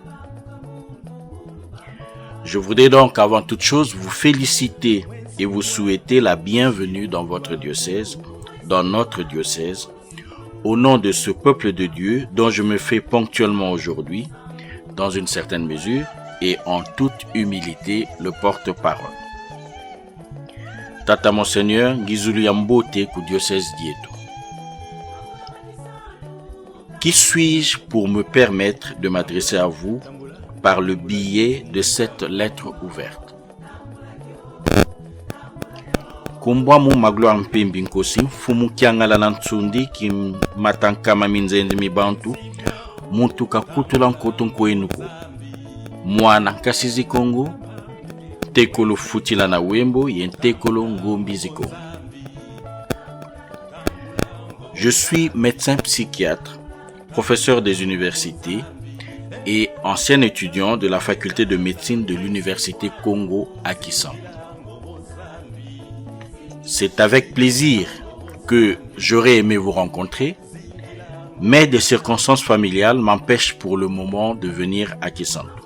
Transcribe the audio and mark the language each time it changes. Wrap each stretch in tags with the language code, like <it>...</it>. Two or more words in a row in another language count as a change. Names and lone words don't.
<fr>Je voudrais donc avant toute chose vous féliciter et vous souhaiter la bienvenue dans votre diocèse, dans notre diocèse, au nom de ce peuple de Dieu dont je me fais ponctuellement aujourd'hui, dans une certaine mesure et en toute humilité, le porte-parole.</fr> <kg>Tata Monseigneur Ngizulu Yambote ku diocèse d'Ieto.</kg> <fr>Qui suis-je pour me permettre de m'adresser à vous par le biais de cette lettre ouverte?</fr> <kg>Kumbwa mu magloire mpembi nkosi fumu kiangala na ntsundi ki matankama minzenzi mibantu muntu kakutula nkoto nkoenuko mwana nkasizi Kongo tekolo futila na wembo yentekolo ngombi ziko.</kg> <fr>Je suis médecin psychiatre, professeur des universités et ancien étudiant de la faculté de médecine de l'université Congo à Kisantu. C'est avec plaisir que j'aurais aimé vous rencontrer, mais des circonstances familiales m'empêchent pour le moment de venir à Kisantu.</fr>